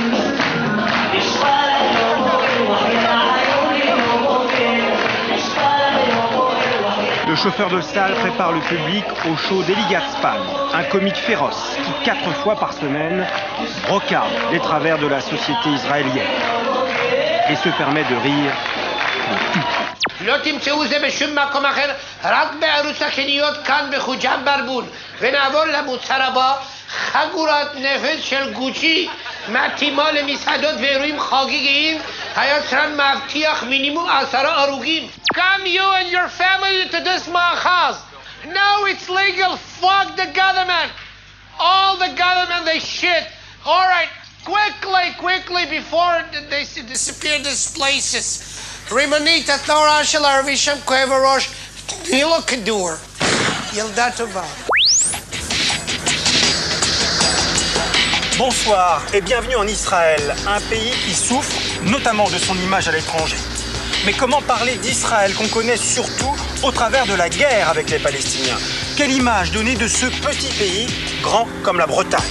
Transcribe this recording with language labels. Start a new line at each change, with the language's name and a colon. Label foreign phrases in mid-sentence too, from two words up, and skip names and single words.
French: Le chauffeur de salle prépare le public au show d'Eli Gatzpan, un comique féroce qui 4 fois par semaine regarde les travers de la société israélienne et se permet de rire.
Hebrew: לא תמצאו זה בשום מקום אחר, רק בערוץ הקניות כאן בחוג'ה ברבון. ונעבור למוצר הבא, חגורת נפץ של גוצ'י מתאימה למסעדות ואירועים חגיגיים. היצרן מבטיח מינימום 10 הרוגים.
English: Come you and your family to this מאחז. No, it's legal. Fuck the government. All the government, they shit. All right, quickly before they disappear these places.
Hebrew: רימונית התנועה של הערבי שם כואב הראש, תני לו כדור, ילדה טובה.
French: Bonsoir et bienvenue en Israël, un pays qui souffre notamment de son image à l'étranger. Mais comment parler d'Israël qu'on connaît surtout au travers de la guerre avec les Palestiniens? Quelle image donner de ce petit pays, grand comme la Bretagne?